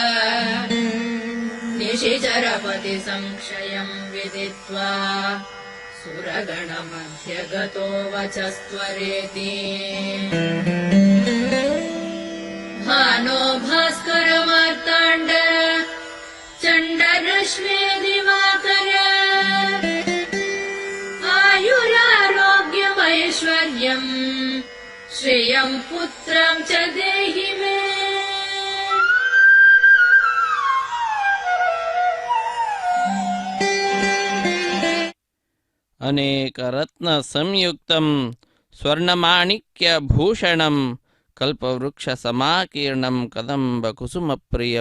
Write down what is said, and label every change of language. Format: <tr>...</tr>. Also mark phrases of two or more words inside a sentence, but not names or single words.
<sa>निशिचरपति संशयम् विदित्वा सुरगणमध्यगतो वचस्त्वरेति भानो भास्करमार्ताण्ड चण्डरश्मे दिवाकर आयुरारोग्यमैश्वर्यम् श्रियम् पुत्रम् च देहि मे ಅನೇಕ ರತ್ನ ಸಂಯುಕ್ತಂ ಸ್ವರ್ಣಮಾಣಿಕ್ಯ ಭೂಷಣಂ ಕಲ್ಪವೃಕ್ಷ ಸಮಾಕೀರ್ಣಂ ಕದಂಬ ಕುಸುಮ ಪ್ರಿಯಂ.</sa>